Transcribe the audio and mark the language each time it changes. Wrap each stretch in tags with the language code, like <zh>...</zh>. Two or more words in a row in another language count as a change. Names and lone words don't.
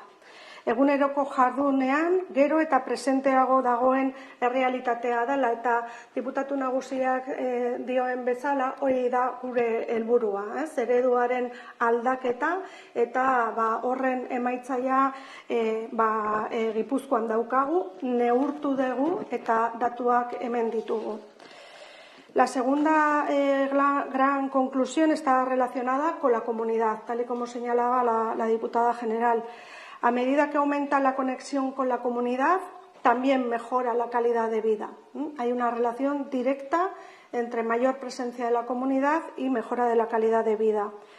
<eu>Eguneroko jardunean gero eta presenteago dagoen errealitatea dela, eta diputatu nagusiak dioen bezala hori da gure helburua, ez? Ereduaren aldaketa eta horren emaitzaia Gipuzkoan daukagu, neurtu dugu eta datuak hemen ditugu.</eu> <es>La segunda gran conclusión está relacionada con la comunidad, tal y como señalaba la diputada general. A medida que aumenta la conexión con la comunidad, también mejora la calidad de vida. Hay una relación directa entre mayor presencia de la comunidad y mejora de la calidad de vida.</es>